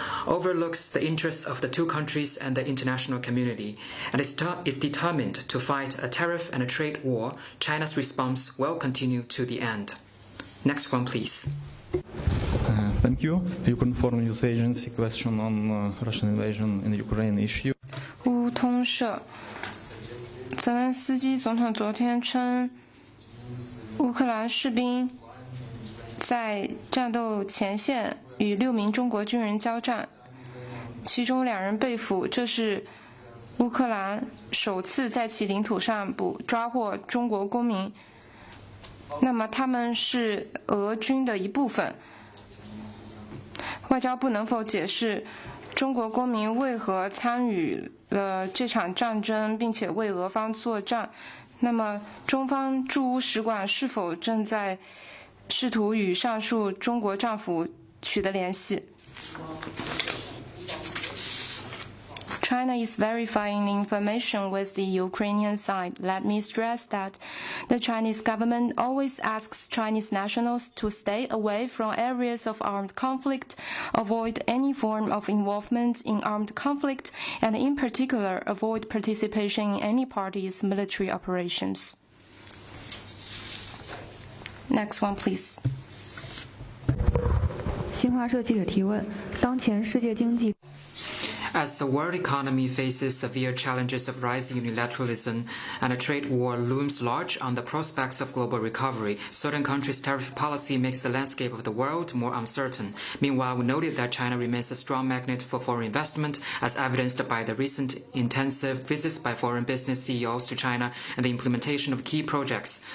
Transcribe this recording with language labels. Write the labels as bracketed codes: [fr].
[en] overlooks the interests of the two countries and the international community and is determined to fight a tariff and a trade war, China's response will continue to the end. Next one, please. Thank you. Ukraine Foreign News Agency question on Russian invasion in the Ukraine issue. [zh] 乌通社，泽连斯基总统昨天称，乌克兰士兵在战斗前线与6名中国军人交战，其中2人被俘。这是乌克兰首次在其领土上抓获中国公民。那么他们是俄军的一部分。外交部能否解释中国公民为何参与了这场战争，并且为俄方作战？那么中方驻乌使馆是否正在试图与上述中国政府取得联系？ [en] China is verifying the information with the Ukrainian side. Let me stress that the Chinese government always asks Chinese nationals to stay away from areas of armed conflict, avoid any form of involvement in armed conflict, and in particular, avoid participation in any party's military operations. Next one, please. [zh] 新华社记者提问：当前世界经济 [en] As the world economy faces severe challenges of rising unilateralism and a trade war looms large on the prospects of global recovery, certain countries' tariff policy makes the landscape of the world more uncertain. Meanwhile, we noted that China remains a strong magnet for foreign investment, as evidenced by the recent intensive visits by foreign business CEOs to China and the implementation of key projects.